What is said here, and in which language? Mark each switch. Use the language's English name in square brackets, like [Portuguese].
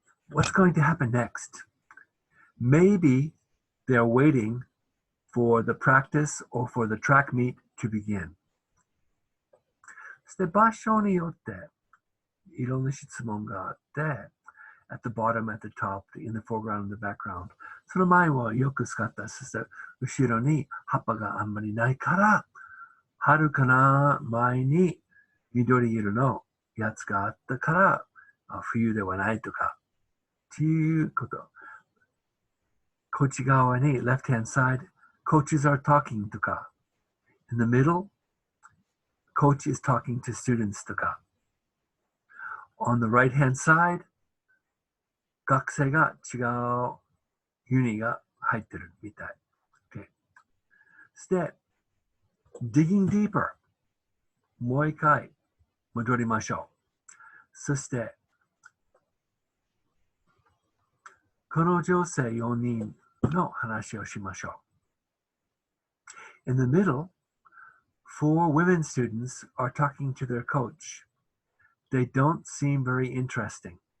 [English] What's going to happen next? Maybe they're waiting for the practice or for the track meet to begin. [Japanese] そして場所によっていろんな質問があって、 [English] at the bottom, at the top, in the foreground, in the background. [Japanese] その前はよく使った。そして後ろに葉っぱがあんまりないから、春かな、前に緑色のやつがあったから、冬ではないとか、っていうこと。こっち側に [English] left hand side, coaches are talking とか、in the middle, coach is talking to students とか、on the right hand side, [Japanese] 学生が違うユニが入ってるみたい。 [English] Okay. [Japanese] そして、digging deeper もう一回戻りましょう。そして、この女性4人の話をしましょう。 [English] In the middle, 4 women students are talking to their coach. They don't seem very interested.